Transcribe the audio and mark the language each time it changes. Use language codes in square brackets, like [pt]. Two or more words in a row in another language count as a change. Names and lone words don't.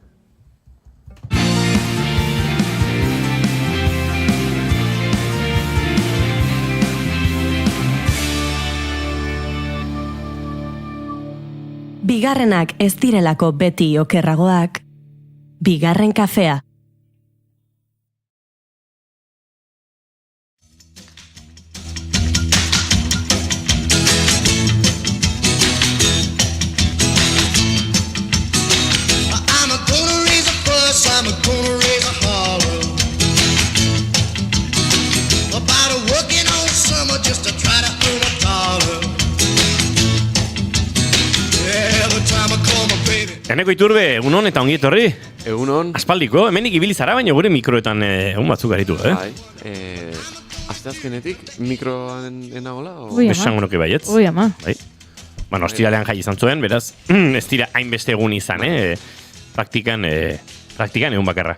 [eu] Bigarrenak ez direlako beti okerragoak, bigarren kafea. [en] I'm gonna raise a holler about a working all summer just to try to earn $1. Every time I call my baby. [eu] Eneko Iturbe, egunon eta ongi etorri. Egunon. Aspaldiko, hemenik ibili zara, baina gure mikroetan egun batzuk aritu, Bai, asteazkenetik mikroan enagola? Esango nuke baietz. Ui, ama. Bai. Bueno, ostiralean jai izan zuen, beraz, ez dira hainbeste egun izan, Praktikan egun bakarra.